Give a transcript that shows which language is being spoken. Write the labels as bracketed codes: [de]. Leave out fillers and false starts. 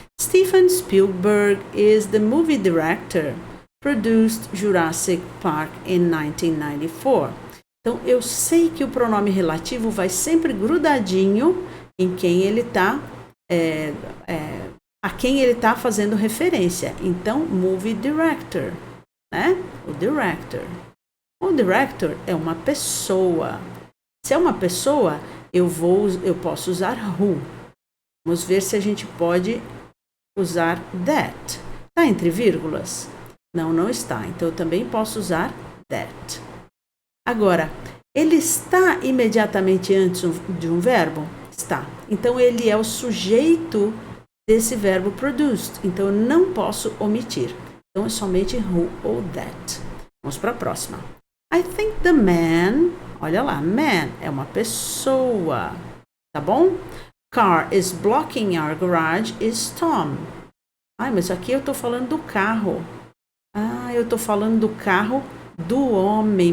[en] Steven Spielberg is the movie director produced Jurassic Park in 1994. [pt] Então, eu sei que o pronome relativo vai sempre grudadinho em quem ele está, a quem ele está fazendo referência. Então, movie director, né? O director. O director é uma pessoa. Se é uma pessoa, eu posso usar who. Vamos ver se a gente pode usar that. Está entre vírgulas? Não, não está. Então, eu também posso usar that. Agora, ele está imediatamente antes de um verbo? Está. Então, ele é o sujeito desse verbo produced. Então, eu não posso omitir. Então, é somente who ou that. Vamos para a próxima. [en] I think the man... [pt] Olha lá, man é uma pessoa. Tá bom? [en] Car is blocking our garage is Tom. [pt] Ai, mas aqui eu estou falando do carro. Ah, eu estou falando do carro do homem.